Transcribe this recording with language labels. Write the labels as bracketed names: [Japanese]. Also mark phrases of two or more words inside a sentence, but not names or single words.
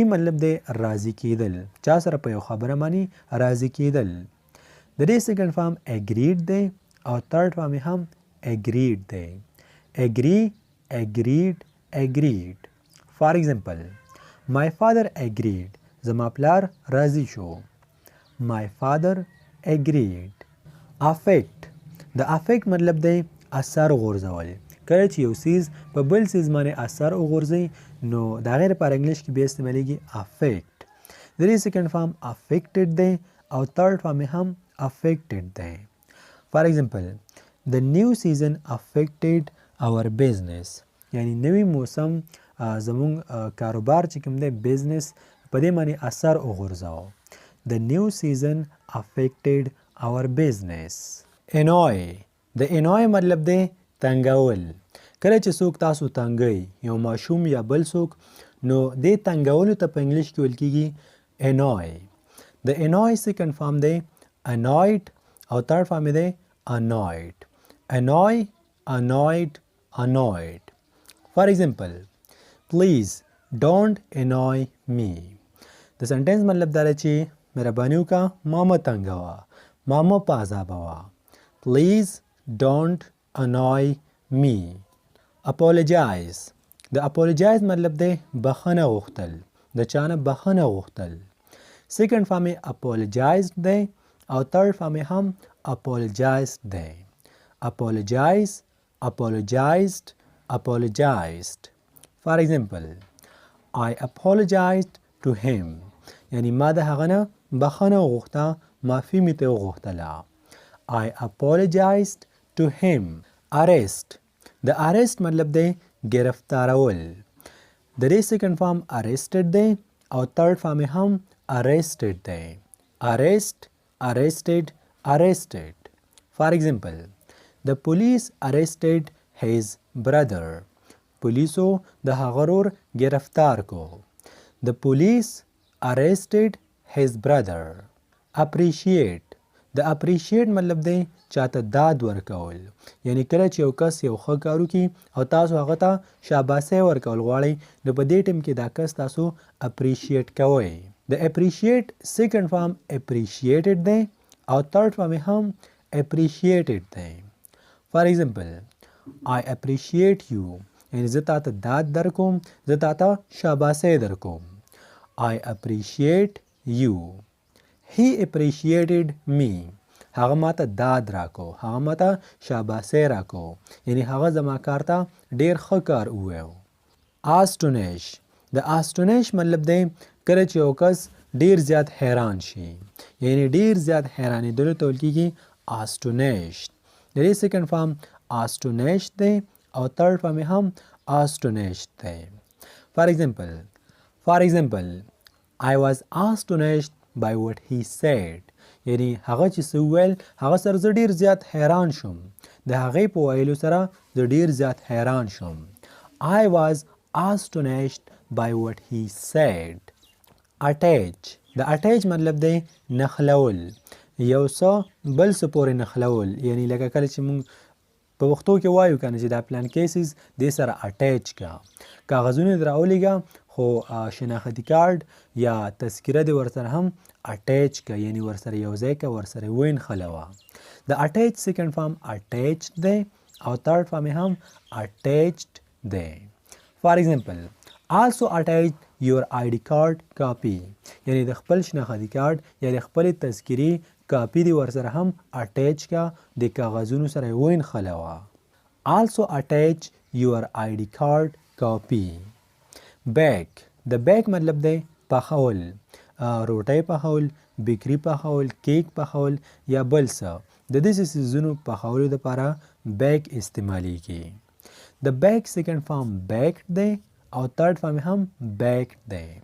[Pashto] مطلب دی راضي کېدل چا سره په یو خبره باندې راضي کېدل د دې [English] second form agreed [Pashto] دی او [English] third form [Pashto] هم agreed دی [English] agree agreed agreed for example my father agreed [Pashto] زما پلار راضي شو [English] my father agreed affect [Pashto] د affect مطلب دی اثر غورځول کله چې یو څیز په بل څیز باندې اثر وغورځي نو د هغې لپاره انګلیش کې بیا استعمالیږي affect د دې [English] second form affected [Pashto] دی او [English] third form [Pashto] هم affected دی [English] for example the new season affected our business [Pashto] یعنی نوی موسم زمونږ کاروبار چې کوم دی بزنس په دې باندې اثر وغورځاو [English] the new season affected our business annoy [Pashto] د annoy مطلب دی تنګول کله چې څوک تاسو تنګوي یو ماشوم یا بل څوک نو دې تنګولو ته په انګلیش کې ویل کېږي annoy د [English] annoy second form [Pashto] دی annoyed او [English] third form [Pashto] دی [English] annoyed annoy annoyed annoyed for example please don't annoy me [Pashto] د سنټنس مطلب دا دی چې مهرباني وکړه ما مه تنګوه ما مه په عذابوه [English] please don't annoy me [Pashto] apologize د apologize مطلب دی بخښنه غوښتل د چا نه بخښنه غوښتل [English] second form [Pashto] یې apologized دی او [English] third form [Pashto] یې هم apologized دی [English] apologize apologized apologized for example I apologized to him [Pashto] یعنی ما د هغه نه بخښنه وغوښته معافي مې ترې وغوښتله [English] I apologized to him [Pashto] arrest د arrest مطلب دی گرفتارول د دې [English] second form arrested [Pashto] دی او [English] third form هم arrested دی arrest arrested arrested for example the police arrested his brother [Pashto] پولیسو د هغه ورور گرفتار کو [English] the police arrested his brother appreciate د [Pashto] appreciate مطلب دی چاته داد ورکول یعنی کله چې یو کس یو ښه کار وکړي او تاسو هغه ته شاباسي ورکول غواړئ نو په دې ټیم کې دا کس تاسو [English] appreciate [Pashto] کوئ د [English] appreciate second form appreciated [Pashto] دی او [English] third form هم appreciated دی for example I appreciate you [Pashto] یعنی زه تاته داد درکوم زه تاته شاباسي درکوم [English] I appreciate you he appreciated me [Pashto] هغه ماته داد راکو هغه ماته شاباسي راکو یعنی هغه زما کار ته ډیر ښه کار وویو astonish د astonish مطلب دی کله چې یو کس ډیر زیات حیران شي یعنی ډیر زیات حیرانېدلو ته ویل کېږي astonished د دې [English] second form astonished [Pashto] دی او [English] third form [Pashto] هم astonished دی for [English] example I was astonished by what he said [Pashto] یعنی هغه چې څه وویل هغه سره زه ډیر زیات حیران شوم د هغې په ویلو سره زه ډیر زیات حیران شوم [English] I was astonished by what he said attach [Pashto] د attach مطلب دی نښلول یو څه بل څه پورې نښلول یعنی لکه کله چې موږ په پښتو کې وایو کنه چې دا پلان کیسز دې سره اټیچ کا کاغذونه در راولېږه خو شناختی کارت یا تذکره دې ورسره هم اټیچ کا یعنی ورسره یو ځای کا ورسره وینښلوه د اټیچ [English] second form attached [Pashto] دی او third [English] form هم attached دی for example also attach your ID card copy [Pashto] یعنی د خپل شناختی کارت یا د خپل تذکرې کاپی دی ورسره هم اټیچ کا د کاغذونو سره وینښلوه [English] also attach your ID card copy [Pashto] bake د بیک مطلب دی پخول روټۍ پخول بیکري پخول کیک پخول یا بل څه د داسې څیزونو پخولو دپاره بیک استعمالیږي د بیک [English] second form baked [Pashto] دی او [English] third form [Pashto] هم baked دی.